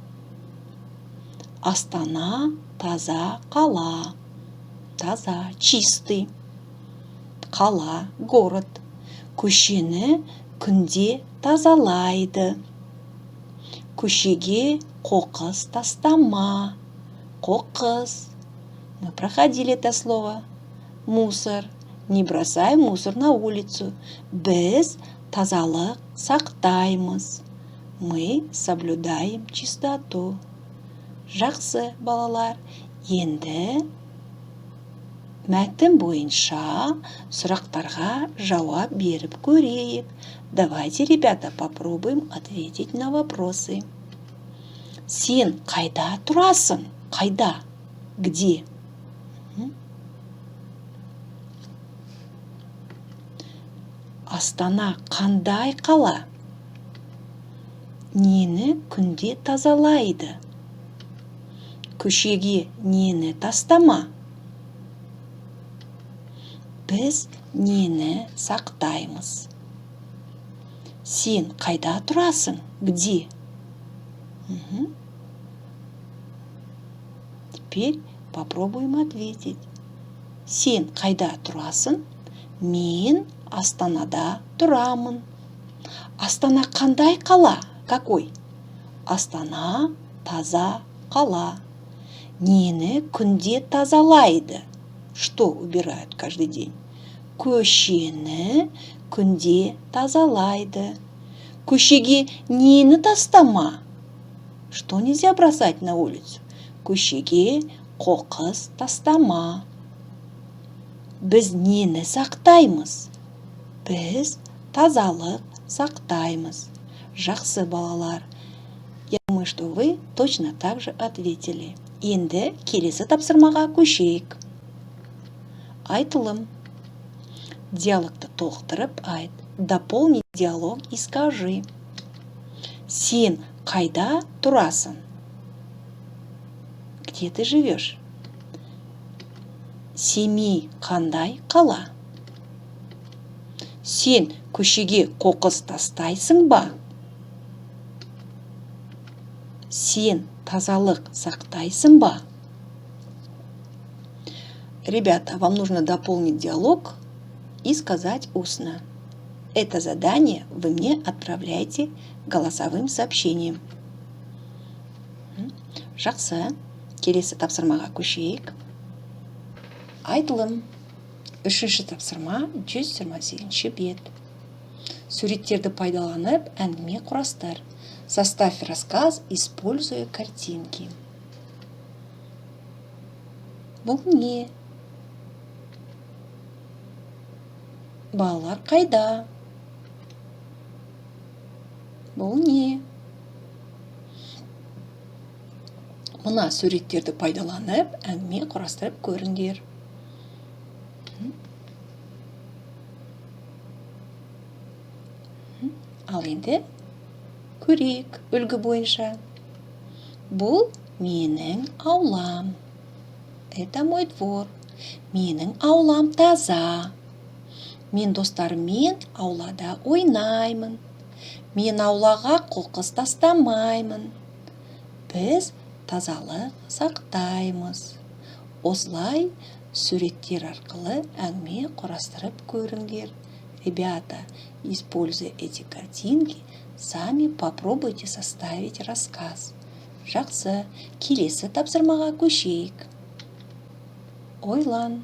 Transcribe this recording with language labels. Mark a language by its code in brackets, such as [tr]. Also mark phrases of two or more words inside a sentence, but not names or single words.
[kk] Астана таза қала. Таза, чистый. Қала, город. Көшені күнде тазалайды. Көшеге қоқыс тастама. Қоқыс. [ru] Мы проходили это слово. Мусор. Не бросай мусор на улицу. [kk] Біз тазалық сақтаймыз. [ru] Мы соблюдаем чистоту. [kk] Жақсы балалар. Енді мәтін бойынша сұрақтарға жауап беріп көрейік. [ru] Давайте, ребята, попробуем ответить на вопросы. [kk] Сен қайда тұрасың? Қайда? Где? Астана қандай қала? Нені күнде тазалайды? Көшеге нені тастама? Біз нені сақтаймыз? Сен қайда тұрасың? [ru] Где? Теперь попробуем ответить. [kk] Сен қайда тұрасың? Мен Астанада тұрамын. Астана қандай қала? Какой? Астана таза қала. Нені күнде тазалайды? [ru] Что убирают каждый день? [kk] Көшені күнде тазалайды. Көшеге нені тастама? [ru] Что нельзя бросать на улицу? [kk] Көшеге қоқыс тастама. Біз нені сақтаймыз? Біз тазалық сақтаймыз. Жақсы балалар. [ru] Я думаю, что вы точно так же ответили. [kk] Енді келесі тапсырмаға көшейік. Айтылым. Диалогты толықтырып айт. [ru] Дополни диалог и скажи. [kk] Сен қайда тұрасың? [ru] Где ты живешь? [kk] Семей қандай қала? Сен көшеге қоқыс тастайсың ба? Сен тазалық сақтайсың ба? [ru] Ребята, вам нужно дополнить диалог и сказать устно. Это задание вы мне отправляете голосовым сообщением. [kk] Жақсы, келесі тапсырмаға көшейік. Айтылым. 3-ші тапсырма 128-ші бет. Суреттерді пайдаланып әңгіме құрастыр. [ru] Составь рассказ, используя картинки. [kk] Бұл не? Балалар қайда? Бұл не? Мына суреттерді пайдаланып әңгіме құрастырып көріңдер. Ал енді көрейік үлгі бойынша. Бұл менің аулам. [ru] Это мой двор. [kk] Менің аулам таза. Мен достарыммен аулада ойнаймын. Мен аулаға қоқыс тастамаймын. Біз тазалық сақтаймыз. Осылай суреттер арқылы әңгіме құрастырып көріңдер. [ru] Ребята, используя эти картинки, сами попробуйте составить рассказ. [kk] Жақсы, келесі тапсырмаға көшейік. Ойлан.